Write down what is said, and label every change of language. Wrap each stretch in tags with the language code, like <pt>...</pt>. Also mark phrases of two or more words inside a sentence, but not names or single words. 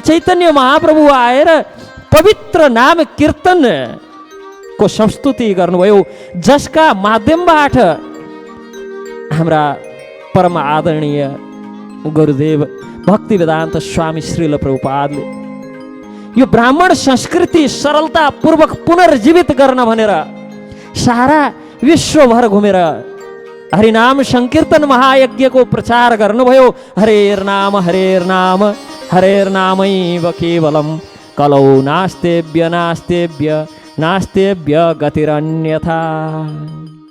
<ne>चैतन्य महाप्रभु आएर पवित्र नाम कीर्तन को संस्तुति गर्नुभयो, जसका माध्यमबाट हाम्रा परम आदरणीय गुरुदेव भक्ति वेदान्त स्वामी श्रील प्रभुपादले यो ब्राह्मण संस्कृति सरलतापूर्वक पुनर्जीवित गर्न भनेर सारा विश्वभर घुमेर हरिनाम संकीर्तन महायज्ञको प्रचार गर्नुभयो।</ne> <sa>हरेर नाम हरेर नामैव केवलम कलौ नास्तेभ्य नास्तेभ्य नास्तेभ्य गतिरन्यथा।</sa>